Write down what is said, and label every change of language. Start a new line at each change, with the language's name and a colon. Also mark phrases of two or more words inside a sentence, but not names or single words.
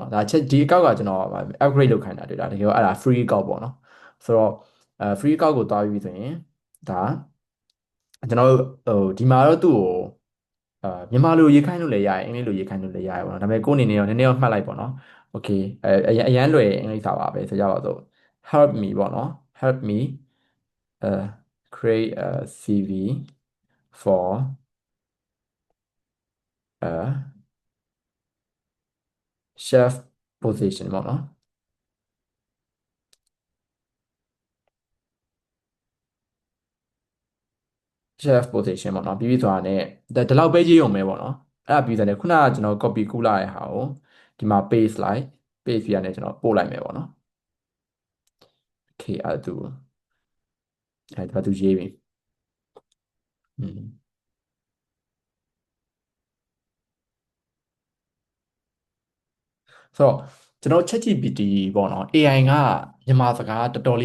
Burmese: နော်ဒါဒီအကောက်ကကျွန်တော် upgrade လုပ်ခိုင်းတာတွေ့တာတကယ်တော့အဲ့ဒါ free အကောက်ပေါ့နော်ဆိုတော့free အကောက်ကိုသွားပြီဆိုရင်ဒါကျွန်တော်တို့ဒီမှာတော့သူ့ကိုမြန်မာလိုရေးခိုင်းလို့လည်းရတယ်အင်္ဂလိပ်လိုရေးခိုင်းလို့လည်းရတယ်ပေါ့နော်ဒါပေမဲ့ကိုယ့်အနေနဲ့တော့နည်းနည်းတော့မှတ်လိုက်ပေါ့နော် okay အရန်လွယ်အင်္ဂလိပ်စာပါပဲဆိုကြပါစို့
English: help me
Burmese: ပေါ့နော်
English: help me create a CV for a chef position
Burmese: ပေါ့နော်
English: chef position
Burmese: ပေါ့နော်ပြီးပြီဆိုတာနဲ့ဒီလောက်ပဲရေးအောင်ပဲပေါ့နော်အဲ့ဒါပြီးတဲ့ခုနကကျွန်တော် copy ကူးလာတဲ့ဟာကိုဒီမှာ paste လိုက် paste ပြရတဲ့ကျွန်တော်ပို့လိုက်မယ်ပေါ့နော် okay အဲ့ဒါသူရေးပြီอืมဆိုတော့ကျွန်တော် ChatGPT ပေါ့နော် AI ကမြန်မာစကားတော်တော်လေး